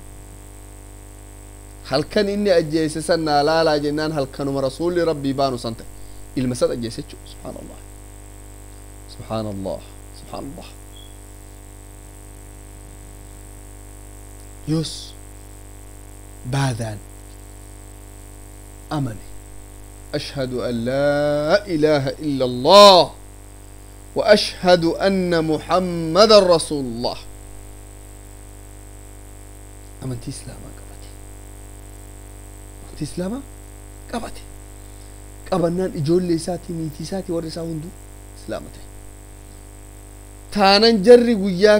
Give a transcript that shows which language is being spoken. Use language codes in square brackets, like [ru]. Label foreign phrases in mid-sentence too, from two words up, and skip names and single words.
[om] halkan inni ajjeese san naa laalaa jennaan halkanuma rasuulli rabbii baanu san ta'e ilma isat ajjeese jechuu [ar] سبحان الله سبحان الله سبحان الله [om] yoos baadaan amane [ar] أشهد أن لا إله إلا الله وأشهد أن محمدا رسول الله [om] amantii islaamaa islaama qabate qabannaan ijoollee isaatii niitii isaatii warri isaa hunduu islaama ta'e taanan jarri guyyaa